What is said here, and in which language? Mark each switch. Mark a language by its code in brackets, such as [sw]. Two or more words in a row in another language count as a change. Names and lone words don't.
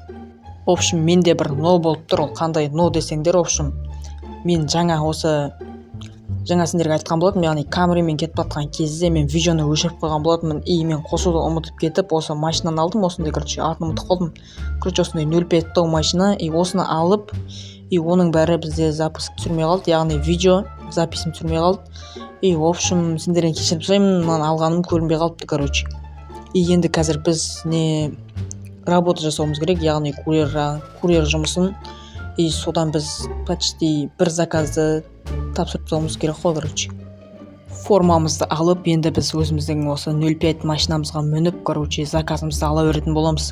[ru] В общем, [kk] менде бір но болып тұр, ол қандай но десеңдер, [ru] в общем, [kk] мен жаңа сендерге айтқан болатынмын, яғни Camryмен кетіп жатқан кезде мен видеоны өшіріп қойған болатынмын, и мен қосуды ұмытып кетіп, осы машинаны алдым, осындай, атын ұмытып қалдым. Осындай 05 тау машина, и осыны алып, и оның бәрі бізде запись түсірмей қалды, яғни видео записім түсірмей қалды. [ru] И в общем, [kk] сендерден кешірім сұраймын, маған алғаным көрінбей қалыпты, И енді қазір біз работа жасауымыз керек, яғни курьер жұмысын. И содан біз почти бір заказды тапсырып тастауымыз керек қой, Формамызды алып, енді біз өзіміздің осы 05 машинамызға мініп, заказымызды ала беретін боламыз.